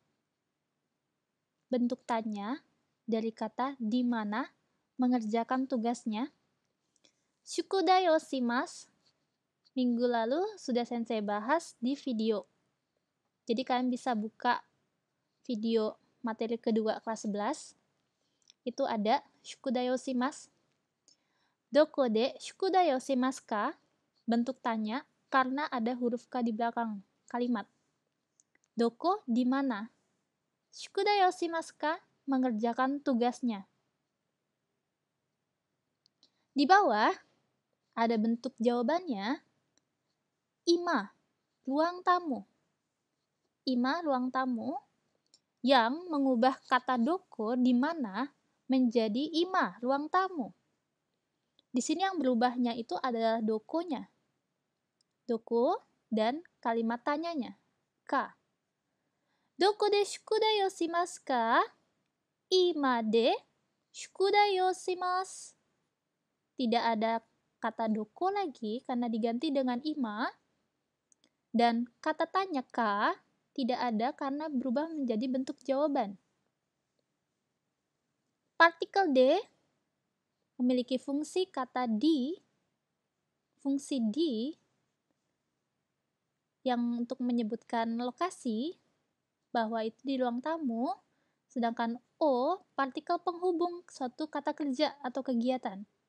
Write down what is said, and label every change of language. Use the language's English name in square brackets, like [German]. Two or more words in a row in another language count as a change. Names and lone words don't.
[Indonesian] Bentuk tanya dari kata di mana mengerjakan tugasnya. [Japanese] 宿題をします. [Indonesian] Minggu lalu sudah Sensei bahas di video. Jadi kalian bisa buka video materi kedua kelas 11. Itu ada [Japanese] 宿題をします. どこで宿題をしますか? [Indonesian] Bentuk tanya karena ada huruf K di belakang kalimat. [Japanese] Doko [Indonesian] di mana? [Japanese] 宿題をしますか? [Indonesian] Mengerjakan tugasnya. Di bawah ada bentuk jawabannya. Ima, ruang tamu. Ima, ruang tamu yang mengubah kata doko di mana menjadi ima, ruang tamu. Di sini yang berubahnya itu adalah dokonya. Doko dan kalimat tanyanya. Ka. [Japanese] どこで宿題をしますか? 居間で宿題をします. [Indonesian] Tidak ada kata doko lagi karena diganti dengan ima. Dan kata tanya ka tidak ada karena berubah menjadi bentuk jawaban. Partikel de memiliki fungsi kata di, fungsi di yang untuk menyebutkan lokasi bahwa itu di ruang tamu, sedangkan o partikel penghubung suatu kata kerja atau kegiatan.